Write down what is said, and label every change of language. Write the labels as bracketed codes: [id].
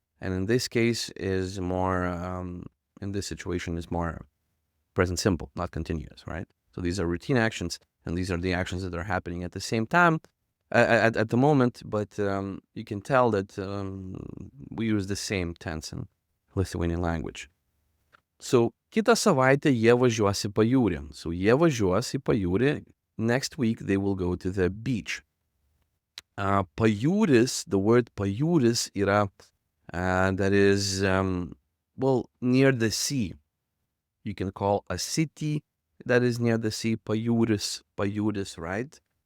[en] And in this case is more, in this situation is more present simple, not continuous, right? So these are routine actions, and these are the actions that are happening at the same time, at the moment, but you can tell that we use the same tense in Lithuanian language. [lt] So, kitą savaitę jie važiuos į pajūrį. So, jie važiuos į pajūrį. [en] Next week, they will go to the beach. Pajūris, the word pajūris yra, that is, well, near the sea. You can call a city that is near the sea pajūris, right?